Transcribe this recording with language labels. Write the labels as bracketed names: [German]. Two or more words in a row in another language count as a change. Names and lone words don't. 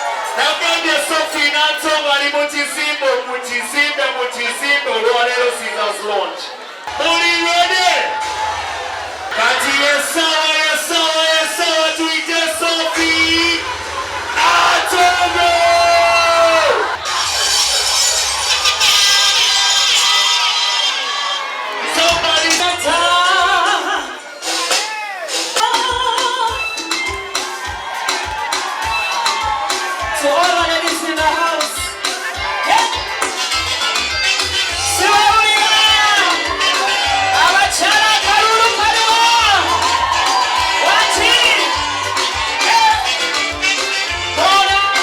[Ganda] Nagambye Sophie Nansonga ali mu kizimbe olwaleero Caesars Lounge. Muli ready? Kati yesawa tuyite Sophie Nansonga. [English] To all my ladies in the house, yeah. Abachara karuru karuru, wati, yeah. [Ganda] Bona.